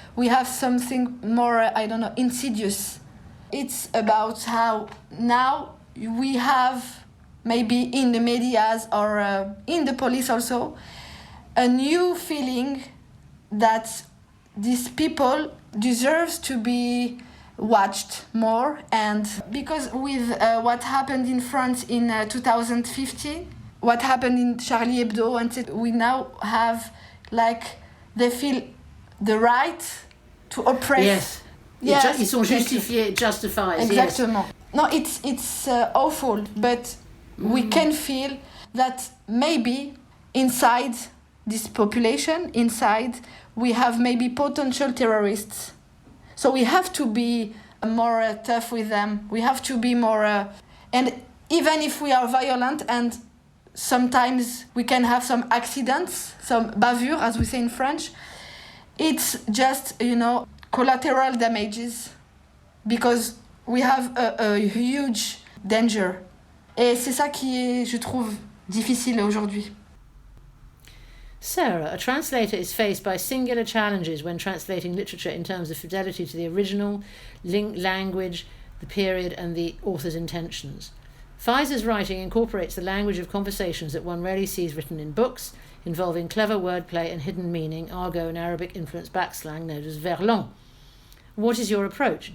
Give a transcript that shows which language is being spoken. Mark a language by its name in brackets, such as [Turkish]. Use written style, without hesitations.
[English] We have something more, insidious. It's about how now we have, maybe in the medias or in the police also, a new feeling that these people deserve to be watched more. And because with what happened in France in 2015, what happened in Charlie Hebdo, and we now have, they feel the right to oppress. [French] Yes. Ils sont justifiés, justified. Exactement. Yes. [English] No, it's awful, but we can feel that maybe inside this population, we have maybe potential terrorists. So we have to be more tough with them. We have to be more... and even if we are violent and sometimes we can have some accidents, some bavure, as we say in French, it's just, collateral damages because we have a huge danger. [French] Et c'est ça qui est, je trouve, difficile aujourd'hui. [English] Sarah, a translator is faced by singular challenges when translating literature in terms of fidelity to the original, language, the period, and the author's intentions. Faïza's writing incorporates the language of conversations that one rarely sees written in books, involving clever wordplay and hidden meaning, argot and Arabic-influenced backslang known as verlan. What is your approach?